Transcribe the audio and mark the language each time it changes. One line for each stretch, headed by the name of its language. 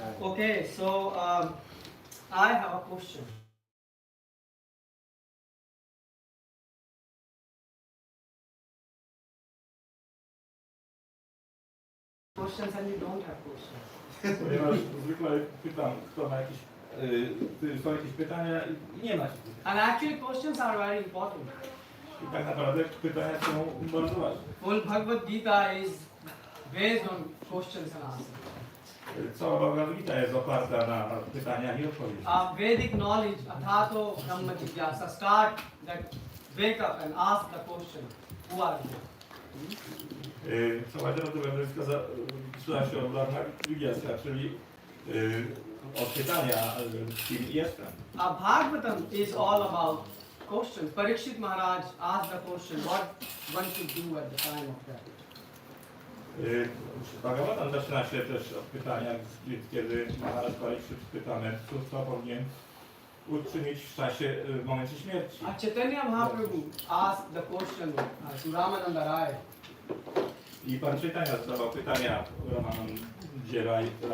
English: Okay, so I have a question. Questions and you don't have questions.
Polish: Ponieważ zwykle pytam, kto ma jakieś, są jakieś pytania i nie ma się pytań.
English: And actually questions are very important.
Polish: I tak naprawdę pytania są bardzo ważne.
English: Whole Bhagavad Gita is based on questions and answers.
Polish: Cała Bhagavad Gita jest oparta na pytaniach i odpowiedziach.
English: Vedic knowledge,
Sanskrit: athato brahma jigyasa,
English: start that wake up and ask the question, who are you?
Polish: Cała literatura wędrowska zaczyna się od brahma jigyasa, czyli od pytania, kim jestem.
English: Bhagavatam is all about questions. Parikshit Maharaj asked the question, what one should do at the time of death.
Polish: Bhagavatam zaczyna się też od pytania, kiedy Maharaj Parikshit pyta mędrców, co powinien uczynić w momencie śmierci.
English: Chaitanya Mahaprabhu asked the question to Ramananda Rai.
Polish: I pan Chaitanya zadawał pytania Ramanandzie Rai.